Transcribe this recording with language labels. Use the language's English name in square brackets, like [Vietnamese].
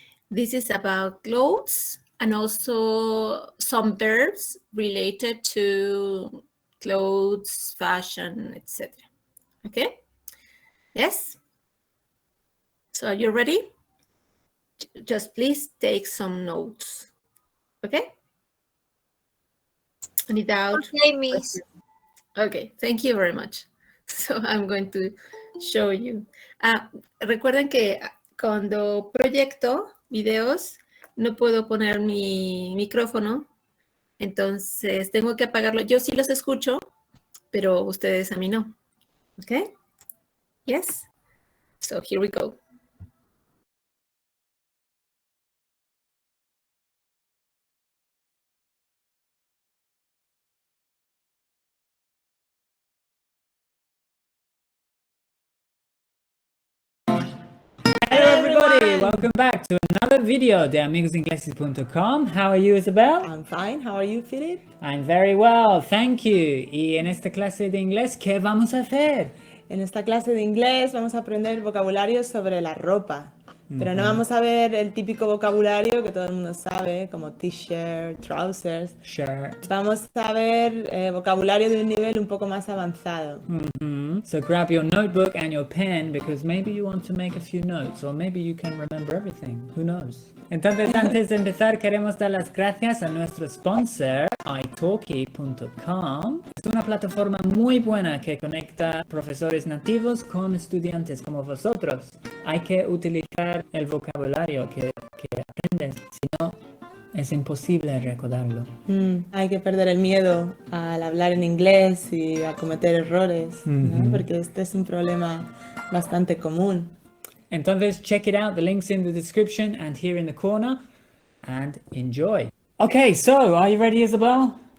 [English] This is about clothes and also some verbs related to clothes, fashion, etc. Okay? Yes? So are you ready? Just please take some notes. Okay? Any doubt? Okay, miss. Okay, thank you very much. So I'm going to show you. [Spanish] Recuerden que cuando proyecto videos no puedo poner mi micrófono, entonces tengo que apagarlo. Yo sí los escucho, pero ustedes a mí no. [English] Okay? Yes? So here we go. Hello everybody, welcome back to another video de amigosingleses.com. How are you, Isabel? I'm fine. How are you, Philip? I'm very well, thank you. [Spanish] Y en esta clase de inglés, ¿qué vamos a hacer? En esta clase de inglés vamos a aprender vocabulario sobre la ropa. Pero no vamos a ver el típico vocabulario que todo el mundo sabe, como t-shirt, trousers. Shirt. Vamos a ver vocabulario de un nivel un poco más avanzado. [English] So grab your notebook and your pen because maybe you want to make a few notes or maybe you can remember everything. Who knows? [Spanish] Entonces, antes de empezar, queremos dar las gracias a nuestro sponsor, italki.com. Es una plataforma muy buena que conecta profesores nativos con estudiantes como vosotros. Hay que utilizar el vocabulario que aprendes, si no, es imposible recordarlo. Hay que perder el miedo al hablar en inglés y a cometer errores, ¿no? Porque este es un problema bastante común. [English] Entonces, check it out. The link's in the description and here in the corner. And enjoy. Okay, so are you ready, Isabel?